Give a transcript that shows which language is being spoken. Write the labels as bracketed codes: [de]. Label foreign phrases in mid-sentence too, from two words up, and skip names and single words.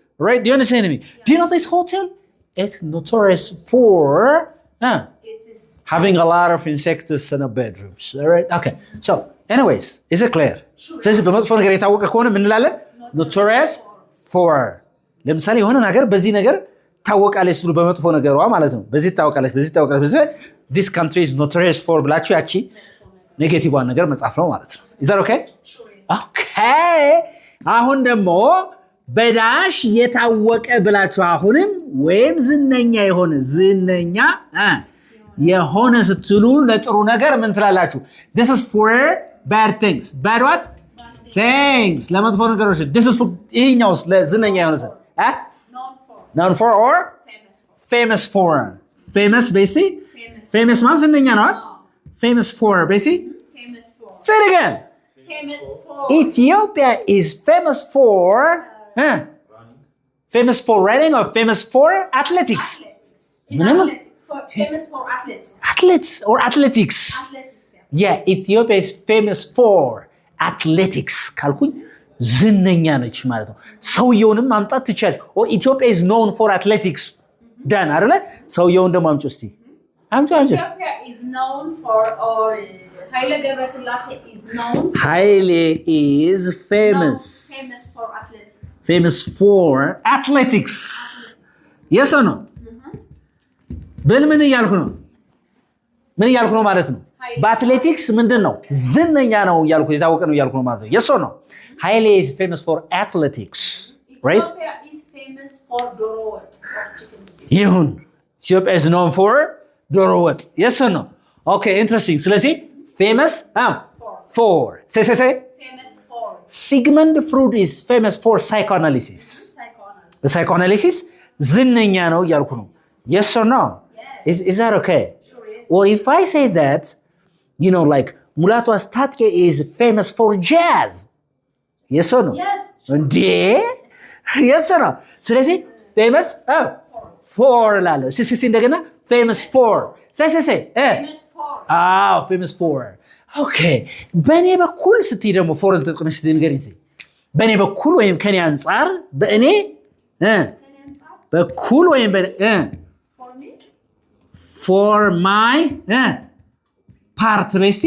[en] Do you understand me? Yeah. Do you know this hotel? It's notorious for having a lot of insects in the bedrooms. All right? Okay. So, anyways, is it clear? Sure. [am] ስለዚህ በመጥፎ ነገር የታወቀ ከሆነ ምን እንላለን? [en] Notorious for. [am] ለምሳሌ የሆነ ነገር በዚህ ነገር ታወቃለች ሲሉ በመጥፎ ነገሯ ማለት ነው። በዚህ ታወቃለች። [en] This country is notorious for [am] ብላችሁ ያቺ ኔጌቲቭዋን ነገር መጻፍ ነው ማለት ነው። [en] Is that okay? Sure. [am] Okay. አሁን ደግሞ በዳሽ የታወቀ ብላችሁ አሁንም ወይም ዝነኛ የሆነ ስትሉ ለጥሩ ነገር ምን ትላላችሁ [en] This is for bad things bad what things [am] ለመጥፎ ነገሮች [en] This is for [am] ይሄኛውስ ለዝነኛ የሆነ ሰው [en] known for or famous for basically famous [am] ማለት ዝነኛ ነው [en] famous for basically say it again Ethiopia is famous for famous for running or famous for athletics? Famous for athletes. Athletes or athletics? Yeah, Ethiopia is famous for athletics. [am] ካልኩኝ ዝነኛ ነች ማለት ነው። ሰውየውንም ማምጣት ትችላለች። [en] or Ethiopia is known for athletics. [am] ዳን አይደለ? ሰውየውን ደግሞ አምጪ እስቲ። [en] Ethiopia is known for or Haile Gebrselassie is known for Haile is famous for athletics. Famous for athletics. Yes or no? [am] ምን እያልኩ ነው ማለት ነው በአትሌቲክስ ምንድን ነው ዝነኛ ነው እያልኩ የታወቀ ነው እያልኩ ነው ማለት ነው [en] Yes or no? Haile is famous for athletics. Right? Ethiopia is famous for [am] ዶሮ ወጥ [en] ይሁን Ethiopia is known for [am] ዶሮ ወጥ [en] Yes or no? Okay, interesting. ስለዚህ famous for say famous for Sigmund Freud is famous for psychoanalysis. [am] Psychoanalysis ዝነኛ ነው እያልኩ ነው [en] Yes or no? Yes. Is that okay? Sure is. Or if I say that, you know, like Mulatu Astatke is famous for jazz. Yes or no? Yes. Yes or no? So let's say famous for lalo. Si እንደገና famous for. Say. Famous for. Famous for. [am] Okay. በእኔ በኩል ስትይ ደግሞ ፎርን ተጥቅመሽ ንገሪኝ እስኪ። በእኔ በኩል ወይም ከኔ አንፃር በእኔ በኩል ወይም [en] for my part basically